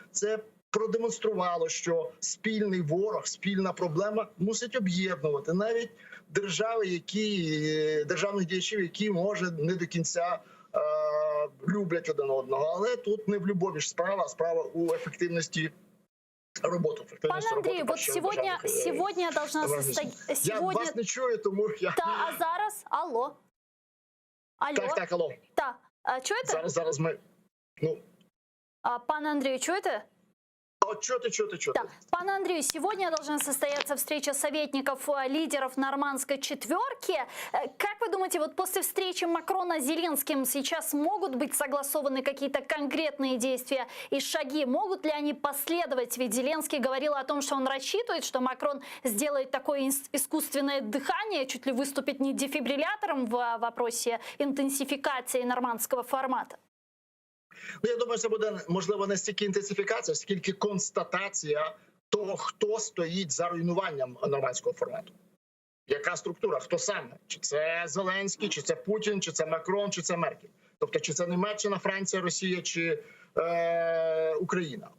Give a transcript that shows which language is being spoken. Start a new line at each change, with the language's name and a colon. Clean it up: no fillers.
Ukrainian: Це продемонструвало, що спільний ворог, спільна проблема мусить об'єднувати навіть державних діячів, які, може, не до кінця люблять один одного. Але тут не в любові ж справа, а справа у ефективності роботи. Пане Андрію,
Russian: вот сегодня должна состояться...
Ukrainian: Я вас не чую, тому я... А зараз? Алло. Так, алло. Так, чуєте? Зараз ми... Пане Андрію, чуєте?
Russian: Чё-то. Да.
Ukrainian: Пане
Russian: Андрею, сегодня должна состояться встреча советников лидеров нормандской четверки. Как вы думаете, вот после встречи Макрона с Зеленским сейчас могут быть согласованы какие-то конкретные действия и шаги? Могут ли они последовать? Ведь Зеленский говорил о том, что он рассчитывает, что Макрон сделает такое искусственное дыхание, чуть ли выступит не дефибриллятором в вопросе интенсификации нормандского формата.
Ukrainian: Я думаю, це буде, можливо, не стільки інтенсифікація, скільки констатація того, хто стоїть за руйнуванням нормандського формату. Яка структура, хто саме? Чи це Зеленський, чи це Путін, чи це Макрон, чи це Меркель? Тобто, чи це Німеччина, Франція, Росія, чи Україна?